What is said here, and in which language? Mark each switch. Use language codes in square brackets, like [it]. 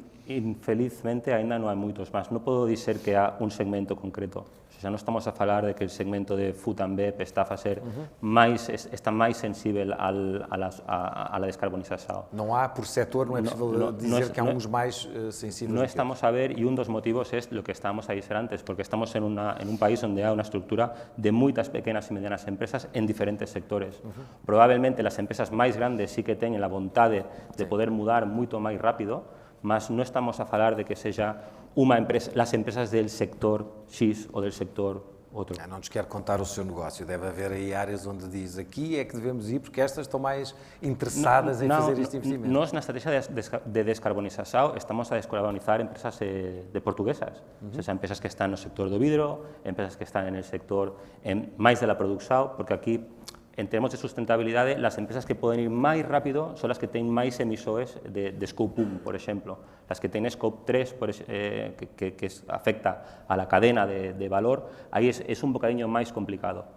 [pt] Infelizmente ainda não há muitos, mas não posso dizer que há um segmento concreto. O seja, não estamos a falar de que o segmento de [en] food and bev [pt] está a fazer está mais sensível à descarbonização. Não há por setor, não é possível dizer que há uns mais sensíveis. [es] No estamos a ver, y uno de los motivos es lo que estábamos a decir antes, porque estamos en un país donde hay una estructura de muchas pequeñas y medianas empresas en diferentes sectores. Probablemente las empresas más grandes sí que tienen la voluntad de poder mudar mucho más rápido, [pt] mas no estamos a falar de que seja [es] las empresas del sector X ou del sector outro. [pt] Não nos quer contar o seu negócio, deve haver aí áreas onde diz aqui é que devemos ir porque estas estão mais interessadas em fazer este investimento. Nós, na estratégia de descarbonização, estamos a descarbonizar empresas de portuguesas, ou seja, empresas que estão no sector do vidro, empresas que estão no sector mais da produção, porque aqui, en termos de sustentabilidade, as empresas que podem ir mais rápido são as que têm mais emissões de Scope 1, por exemplo. As que têm Scope 3, que [es] afecta a la cadena de valor, [pt] aí é un bocadinho máis complicado.